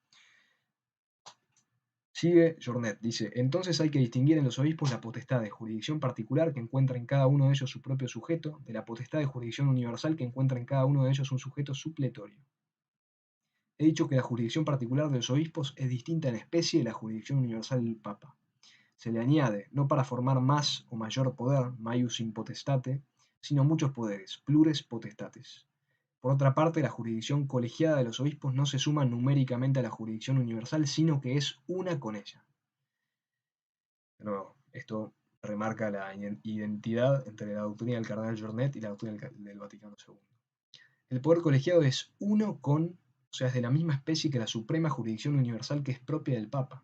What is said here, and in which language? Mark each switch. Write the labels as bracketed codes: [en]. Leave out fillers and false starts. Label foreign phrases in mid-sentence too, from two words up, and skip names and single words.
[es] Sigue Jornet, dice, entonces hay que distinguir en los obispos la potestad de jurisdicción particular que encuentra en cada uno de ellos su propio sujeto, de la potestad de jurisdicción universal que encuentra en cada uno de ellos un sujeto supletorio. He dicho que la jurisdicción particular de los obispos es distinta en especie de la jurisdicción universal del Papa. Se le añade, no para formar más o mayor poder, [la] maius in potestate, [es] sino muchos poderes, [la] plures potestates. [es] Por otra parte, la jurisdicción colegiada de los obispos no se suma numéricamente a la jurisdicción universal, sino que es una con ella. De nuevo, esto remarca la identidad entre la doctrina del cardenal Jornet y la doctrina del Vaticano II. El poder colegiado es uno con, o sea, es de la misma especie que la suprema jurisdicción universal que es propia del Papa.